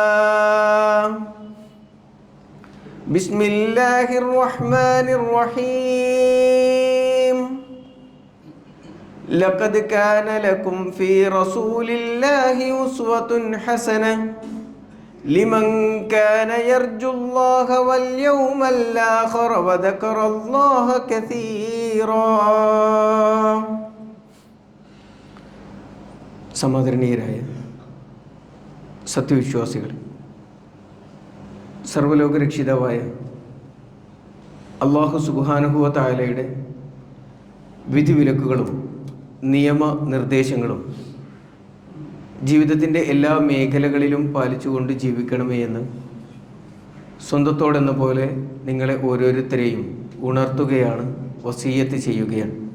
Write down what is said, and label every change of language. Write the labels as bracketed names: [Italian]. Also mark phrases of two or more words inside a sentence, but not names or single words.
[Arabic] بسم الله الرحمن الرحيم لقد كان لكم في رسول الله أسوة حسنة لمن كان يرجو الله واليوم الآخر وذكر الله كثيرا. [Malayalam] സമാദരണീയരായ സത്യവിശ്വാസികൾ, സർവ്വലോകരക്ഷിതാവായ [Arabic] الله سبحانه وتعالى [Malayalam] വിധിവിലക്കുകളും നിയമനിർദ്ദേശങ്ങളും ജീവിതത്തിൻ്റെ എല്ലാ മേഖലകളിലും പാലിച്ചുകൊണ്ട് ജീവിക്കണമേ എന്ന് സ്വന്തത്തോടെന്ന പോലെ നിങ്ങളെ ഓരോരുത്തരെയും ഉണർത്തുകയാണ്, വസിയ്യത്ത് ചെയ്യുകയാണ്.